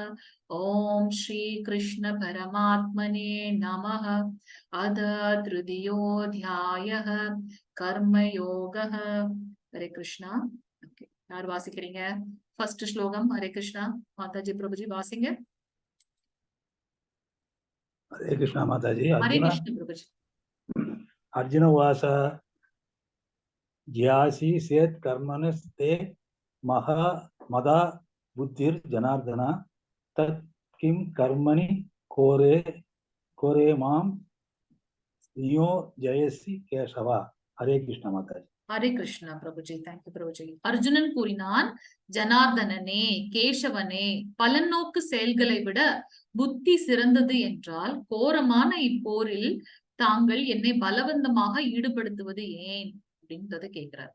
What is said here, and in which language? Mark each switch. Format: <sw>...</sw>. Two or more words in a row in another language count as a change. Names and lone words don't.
<sa>ॐ श्री कृष्ण परमात्मने नमः. अथ तृतीयोध्यायः कर्मयोगः.</sa> <ta>ஹரே கிருஷ்ணா. யார் வாசிக்கிறீங்க? ஃபர்ஸ்ட் ஸ்லோகம். ஹரே கிருஷ்ணா. மாதாஜி பிரபுஜி வாசிங்க.</ta> <hi>हरे कृष्णा माताजी. हरे कृष्ण प्रभुजी.</hi> <sa>अर्जुन उवाच ज्यासी सेत् कर्मणस्ते मदा बुद्धिर जनार्दन तत् किं कर्मणि कोरे मां नियोजयसि केशव.</sa> <hi>हरे कृष्ण माताजी.</hi> <ta>ஹரே கிருஷ்ணா பிரபுஜி, தேங்க்யூ பிரபுஜி. அர்ஜுனன் கூறினான், ஜனார்தனனே, கேசவனே, பலநோக்கு செயல்களை விட புத்தி சிறந்தது என்றால் கோரமான இப்போரில் தாங்கள் என்னை பலவந்தமாக ஈடுபடுத்துவது ஏன் அப்படின்றத கேட்கிறார்.</ta>